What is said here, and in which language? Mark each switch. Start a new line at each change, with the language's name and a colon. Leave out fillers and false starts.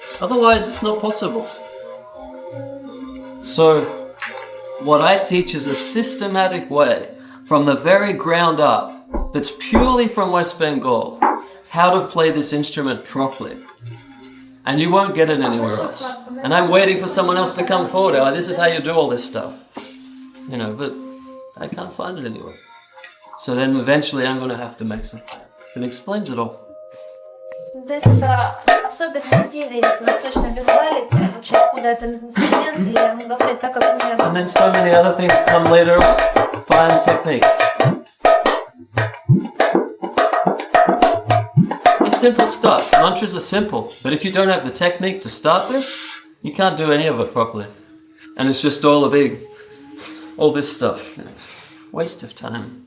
English: Otherwise, it's not possible. So, what I teach is a systematic way, from the very ground up, that's purely from West Bengal, how to play this instrument properly. And you won't get it anywhere else. And I'm waiting for someone else to come forward. Oh, this is how you do all this stuff. You know, but I can't find it anywhere. So then eventually I'm going to have to make something that explains it all.
Russian: То есть это особенность стиля из Восточной Бенгалии, вообще откуда этот инструмент, и он говорит так, как у меня.
English: And then so many other things come later, fine techniques. It's simple stuff. Mantras are simple, but if you don't have the technique to start with, you can't do any of it properly. And it's just all all this stuff. Waste of time.